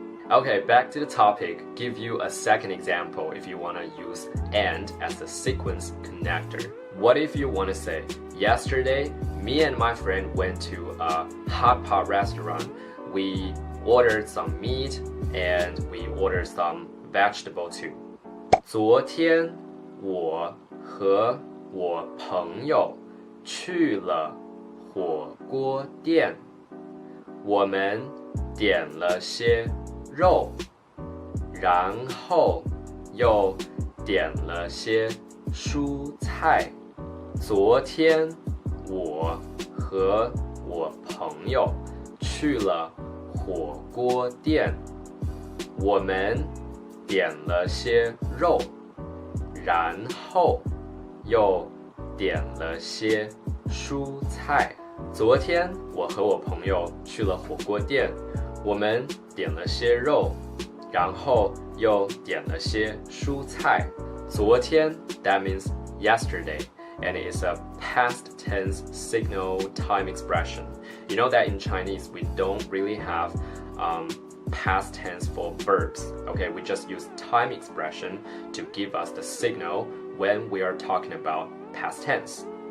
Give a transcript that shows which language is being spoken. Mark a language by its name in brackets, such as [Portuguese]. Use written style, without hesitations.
[English] Okay, back to the topic. Give you a second example if you want to use and as a sequence connector. What if you want to say, yesterday, me and my friend went to a hot pot restaurant. We ordered some meat and we ordered some vegetable too. [Chinese] 昨天我和我朋友去了火锅店，我们点了些肉，然后又点了些蔬菜。昨天我和我朋友去了火锅店，我们点了些肉，然后又点了些蔬菜。昨天我和我朋友去了火锅店，我们点了些肉，然后又点了些蔬菜。 [English] 昨天 that means yesterday, and it's a past tense signal time expression. You know that in Chinese we don't really have past tense for verbs. Okay, we just use time expression to give us the signal when we are talking about past tense.